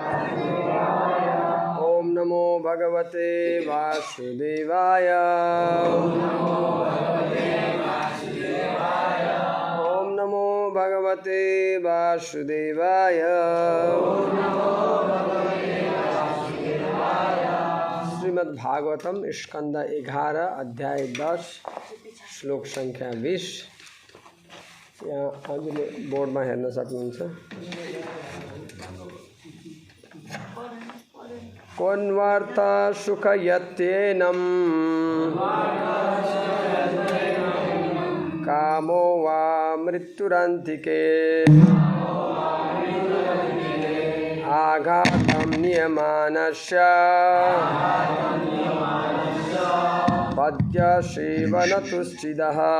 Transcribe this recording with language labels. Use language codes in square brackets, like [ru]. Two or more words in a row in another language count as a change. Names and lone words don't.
[sa] ओम नमो भगवते वासुदेवाय। ओम नमो भगवते वासुदेवाय। [ne] श्रीमद् भागवतम स्कंद 11 अध्याय 10 श्लोक संख्या 20। यहाँ हजुरले बोर्डमा हेर्न सक्नुहुन्छ। [sa] कोन्वर्थ सुखयत्येनं कामो वा मृत्युरन्तिके आघातं नियमानस्य पद्यसेवनतुश्चिदः